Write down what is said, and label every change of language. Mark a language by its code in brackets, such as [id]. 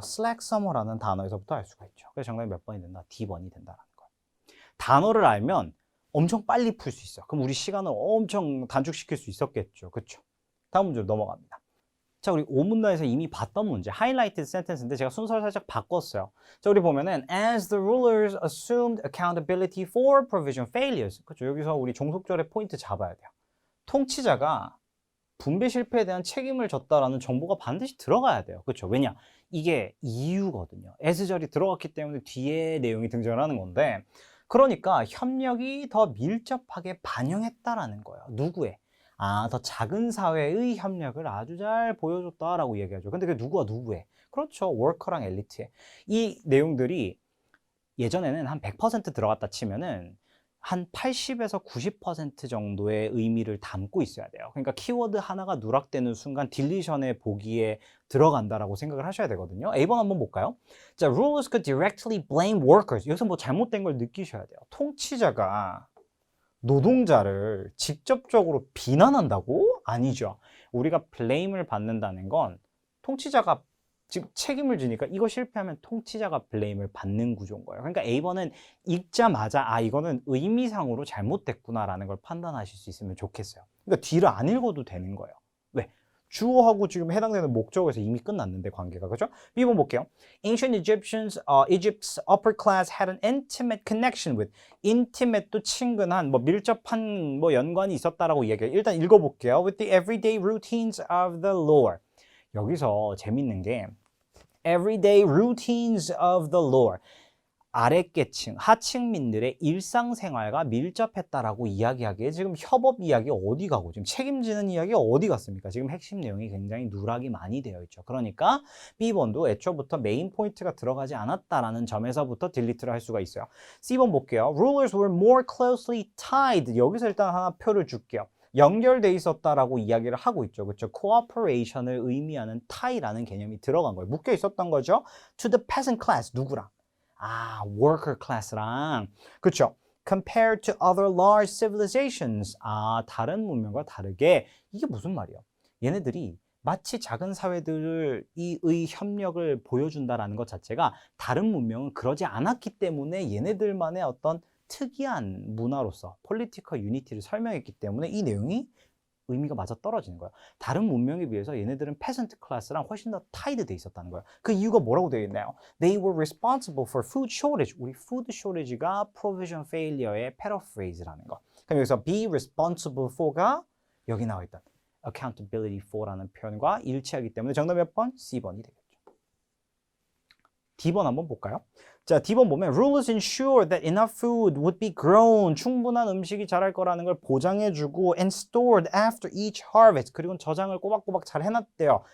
[en] slack summer [ko] 라는 단어에서부터 알 수가 있죠. 그래서 정답이 몇 번이 된다? D번이 된다는 거예요. 단어를 알면 엄청 빨리 풀 수 있어요. 그럼 우리 시간을 엄청 단축시킬 수 있었겠죠. 그렇죠? 다음 문제로 넘어갑니다. 자, 우리 오문단에서 이미 봤던 문제, [en] highlighted sentence [ko] 인데 제가 순서를 살짝 바꿨어요. 자, 우리 보면은 [en] as the rulers assumed accountability for provision failures. [ko] 그렇죠. 여기서 우리 종속절의 포인트 잡아야 돼요. 통치자가 분배 실패에 대한 책임을 졌다라는 정보가 반드시 들어가야 돼요. 그렇죠. 왜냐? 이게 이유거든요. as절이 들어갔기 때문에 뒤에 내용이 등장을 하는 건데, 그러니까 협력이 더 밀접하게 반영했다라는 거예요. 누구의? 더 작은 사회의 협력을 아주 잘 보여줬다라고 얘기하죠. 근데 그게 누구와 누구의? 그렇죠. 워커랑 엘리트의. 이 내용들이 예전에는 한 100% 들어갔다 치면은 한 80에서 90% 정도의 의미를 담고 있어야 돼요. 그러니까 키워드 하나가 누락되는 순간 딜리션의 보기에 들어간다라고 생각을 하셔야 되거든요. A번 한번 볼까요? 자, [en] rulers could directly blame workers. [ko] 여기서 뭐 잘못된 걸 느끼셔야 돼요. 통치자가 노동자를 직접적으로 비난한다고? 아니죠. 우리가 blame을 받는다는 건 통치자가 지금 책임을 지니까 이거 실패하면 통치자가 블레임을 받는 구조인 거예요. 그러니까 A번은 읽자마자 이거는 의미상으로 잘못됐구나라는 걸 판단하실 수 있으면 좋겠어요. 그러니까 뒤를 안 읽어도 되는 거예요. 왜? 주어하고 지금 해당되는 목적어에서 이미 끝났는데 관계가. 그죠? B번 볼게요. [en] Ancient Egypt's upper class had an intimate connection with. [ko] intimate도 친근한, 밀접한 연관이 있었다라고 얘기해요. 일단 읽어볼게요. [en] With the everyday routines of the Lord. [ko] 여기서 재밌는 게 [en] everyday routines of the Lord. [ko] 아랫계층, 하층민들의 일상생활과 밀접했다라고 이야기하기에 지금 협업 이야기 어디 가고 지금 책임지는 이야기 어디 갔습니까? 지금 핵심 내용이 굉장히 누락이 많이 되어 있죠. 그러니까 B번도 애초부터 메인 포인트가 들어가지 않았다라는 점에서부터 딜리트를 할 수가 있어요. C번 볼게요. [en] Rulers were more closely tied. [ko] 여기서 일단 하나 표를 줄게요. 연결돼 있었다라고 이야기를 하고 있죠. 그렇죠? cooperation을 의미하는 tie라는 개념이 들어간 거예요. 묶여 있었던 거죠. [en] to the peasant class. [ko] 누구랑? [en] worker class [ko] 랑. 그렇죠? [en] compared to other large civilizations. [ko] 다른 문명과 다르게. 이게 무슨 말이에요? 얘네들이 마치 작은 사회들의 협력을 보여준다라는 것 자체가 다른 문명은 그러지 않았기 때문에 얘네들만의 어떤 특이한 문화로서 폴리티컬 유니티를 설명했기 때문에 이 내용이 의미가 맞아 떨어지는 거예요. 다른 문명에 비해서 얘네들은 페센트 클래스랑 훨씬 더 타이드 돼 있었다는 거예요. 그 이유가 뭐라고 되어 있나요? [en] They were responsible for food shortage. [ko] 우리 [en] food shortage [ko] 가 [en] provision failure [ko] 의 paraphrase라는 거. 그럼 여기서 [en] be responsible for [ko] 가 여기 나와 있던 [en] accountability for [ko] 라는 표현과 일치하기 때문에 정답 몇 번? C번이 되겠죠. D번 한번 볼까요? 자, D번 보면 [en] rulers ensure that enough food would be grown. [ko] 충분한 음식이 자랄 거라는 걸 보장해주고 [en] and stored after each harvest. [ko] 그리고 저장을 꼬박꼬박 잘 해놨대요.